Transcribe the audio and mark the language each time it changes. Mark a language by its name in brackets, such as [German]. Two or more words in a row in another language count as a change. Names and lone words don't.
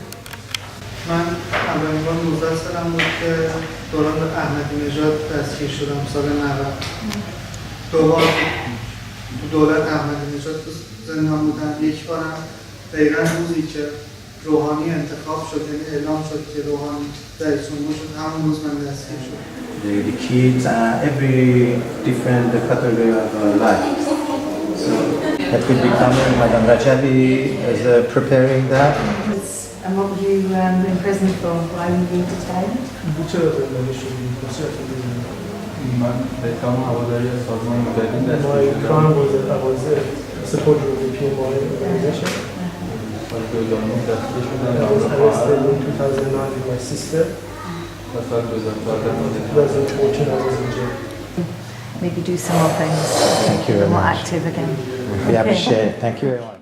[Persian] من اولین بار 19 سالم بود که دوران احمدی نژاد دستگیر شدم سال 90. دوبار تو دولت احمدی نژاد تو زندان بودم. یک بارم دقیقا روزی که روحانی انتخاب شد، یعنی اعلام شد که روحانی رئیس جمهور شد، همون روز من دستگیر شد. [English] The kids, every different category of life. So that will become Madam Rajavi is preparing that. And what were you in prison for? Why were you being detained? [Persian] چرا زندانی شدی؟ چرا زندانی؟ من به اتهام هواداری سازمان مجاهدین [English] My [Persian] دستگیر [English] crime [Persian] شدم. [English] was that I was a supporter of the PMI organization. [Persian] سال 2009 دستگیر شدم [English] I was arrested in 2009 with my sister. [Persian] و سال 2014 [English] 2014 I was in jail. Maybe do some more things. Thank you very More much. active again. We appreciate it. Thank you very much.